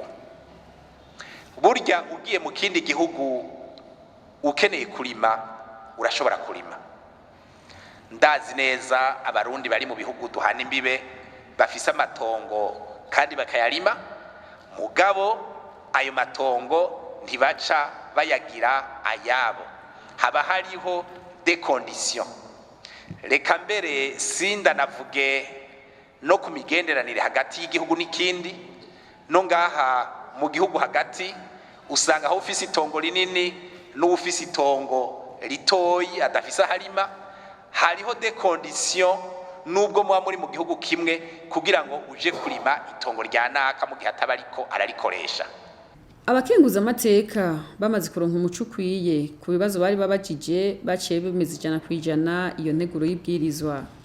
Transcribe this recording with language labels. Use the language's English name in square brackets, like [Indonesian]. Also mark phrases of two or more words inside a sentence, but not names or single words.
[Rundi] Burya ugiye mu kindi gihugu ukeneye kurima urashobora kurima. Ndazi neza abarundi bari mu bihugu duhana imbibe bafise amatongo kandi bakayarima, mugabo ayo matongo ntibaca bayagira ayabo, haba hariho [French] des conditions. [Rundi] Reka mbere sinda navuge no ku migenderanire hagati y'igihugu n'ikindi, no ngaha mu gihugu hagati usanga aho ufise itongo rinini n'ufise itongo ritoyi adafise harima, hariho [French] des conditions [Rundi] nubwo muba muri mu gihugu kimwe kugira ngo uje kurima itongo rya naka mu gihe atabariko ararikoresha. Abakenguza amateka bamaze kuronka umuco ukwiye ku bibazo bari babajije baciye bemeza 100% iyo nteguro y'ibwirizwa.